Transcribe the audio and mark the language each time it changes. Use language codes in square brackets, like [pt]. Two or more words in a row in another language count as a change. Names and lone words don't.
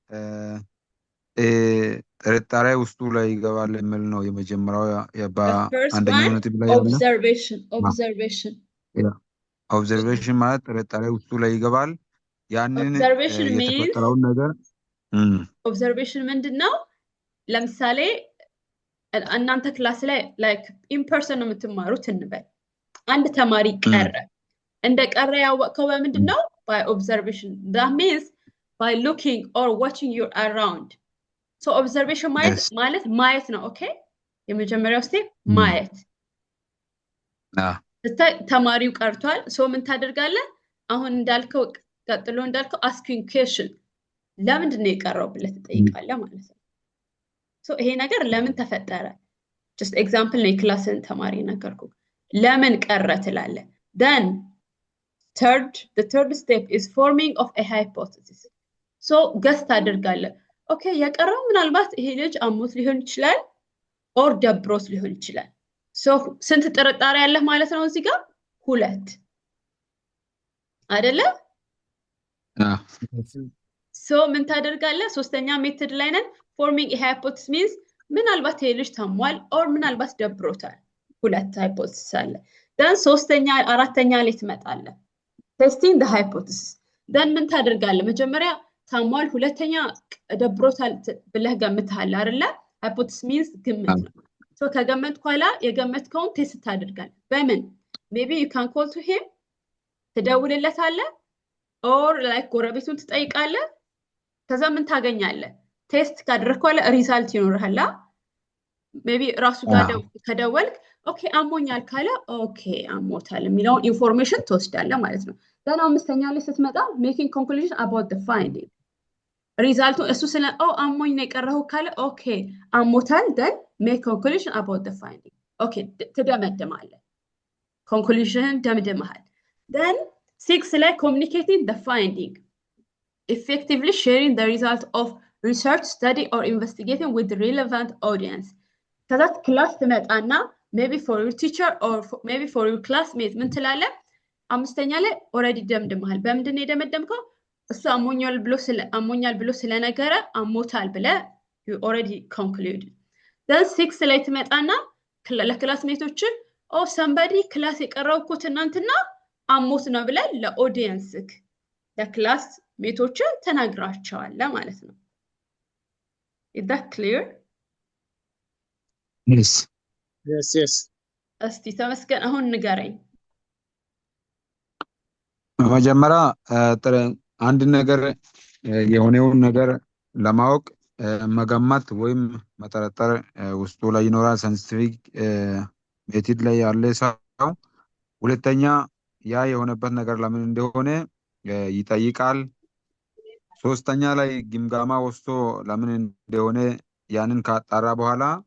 [am] ጥርጣሬ ውስጡ ላይ ይገባል የሚል ነው የመጀመሪያው አንደኛው ነጥብ ላይ ያለው ኦብዘርቬሽን ማለት ጥርጣሬ ውስጡ ላይ ይገባል። ያንን የተፈጠረውን ነገር ኦብዘርቬሽን ምንድነው? ለምሳሌ እናንተ ክላስ ላይ [en] like in person [am] ነው የምትማሩት እንበል። አንድ ተማሪ ቀረ። እንደ ቀረ ያወቀው በምንድነው? [en] by observation. That means by looking or watching you around. So observation [am] ማለት ማየት ነው። ኦኬ የመጀመሪያው ስቴፕ ማየት። ተማሪው ቀርቷል። ሶ ምን ታደርጋለህ? አሁን እንዳልከው ቀጥሎ እንዳልከው [en] asking question [am] ለምንድን ነው የቀረው ብለህ ትጠይቃለህ ማለት ነው። ሶ ይሄ ነገር ለምን ተፈጠረ? [en] just example [am] ነው ክላስን ተማሪ ነገርኩ። ለምን ቀረ ትላለህ። [en] then the third step is forming of a hypothesis. so guess [am] አድርጋለህ ኦኬ የቀረው ምናልባት ይሄ ልጅ አሞት ሊሆን ይችላል ኦር ደብሮት ሊሆን ይችላል ሶ ስንት ጥርጣሬ ያለህ ማለት ነው እዚህ ጋር 2 አይደለ ሶ ምን ታደርጋለህ ሶስተኛ ሜተድ ላይ ነን [en] forming a hypothesis means [am] ምናልባት ይሄ ልጅ ታሟል ኦር ምናልባት ደብሮታል 2 ሃይፖቴሲስ አለ then ሶስተኛ አራተኛ ላይ ትመጣለህ [en] testing the hypothesis then [am] ምን ታደርጋለህ መጀመሪያ ታሟል ሁለተኛ ደብሮታል ብለህ ገምተሃል አይደለ [en] hypothesis means [am] ግምት ነው ሶ ከገመትኩ ኋላ የገመትከውን ቴስት ታደርጋለህ በምን [en] maybe you can call to him [am] ትደውልለታለህ [en] or like [am] ጎረቤቱን ትጠይቃለህ ከዛ ምን ታገኛለህ ቴስት ካደረግኩ ኋላ ሪዛልት ይኖርሃል ሜቢ ራሱ ጋር ከደወልክ ኦኬ አሞኛል ካለ ኦኬ አሞታል የሚለውን ኢንፎርሜሽን ትወስዳለህ ማለት ነው then አምስተኛ ላይ ስትመጣ [en] making conclusion about the finding [am] ሪዛልቱ እሱ ስለ አሞኝ ነው የቀረው ካለ ኦኬ አሞታል [en] then make conclusion about the finding [am] ኦኬ ትደመድማለህ conclusion ደምድመሃል then 6 ላይ [en] communicating the finding effectively sharing the result of research study or investigating with the relevant audience [am] ከዛ ክላስ ትመጣና [en] maybe for your teacher or maybe for your classmate [am] ምን ትላለህ አምስተኛ ላይ already ደምድመሃል በምንድን ነው የደመደምከው እሱ አሞኛል ብሎ ስለነገረ አሞታል ብለ [en] you already conclude then [am] 6 ላይ ትመጣና ለክላስሜቶች somebody ክላስ የቀረው እኮ ትናንትና አሞት ነው ብለ ለኦዲየንስክ ለክላስ ሜቶች ተናግራቸዋል ማለት ነው [en] is that clear yes [am] እስቲ ተመስገን አሁን ንገረኝ መጀመሪያ አንድ ነገር የሆነውን ነገር ለማወቅ መገመት ወይም መጠረጠር ውስጡ ላይ ይኖራል [en] scientific method [am] ላይ ያለ ሰው ሁለተኛ ያ የሆነበት ነገር ለምን እንደሆነ ይጠይቃል ሶስተኛ ላይ ግምጋማ ወስዶ ለምን እንደሆነ ያንን ካጣራ በኋላ